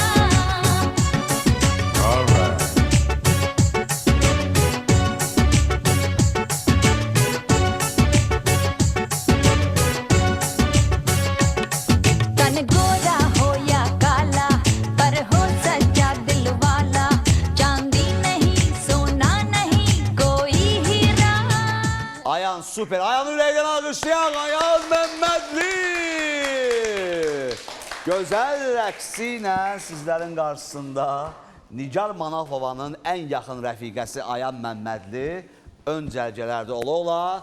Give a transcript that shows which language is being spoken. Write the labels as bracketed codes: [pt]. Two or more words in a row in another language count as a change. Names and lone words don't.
[hi] तन गोरा हो या काला पर हो सच्चा दिल वाला चांदी नहीं सोना नहीं कोई हीरा [az] Ayhan süper. Ayhan ürəkdən alqışlayaq. Ayhan Məmmədli. Gözəl rəqsi ilə sizlərin qarşısında Nigar Manafovanın ən yaxın rəfiqəsi Ayhan Məmmədli ön cərgələrdə ola-ola.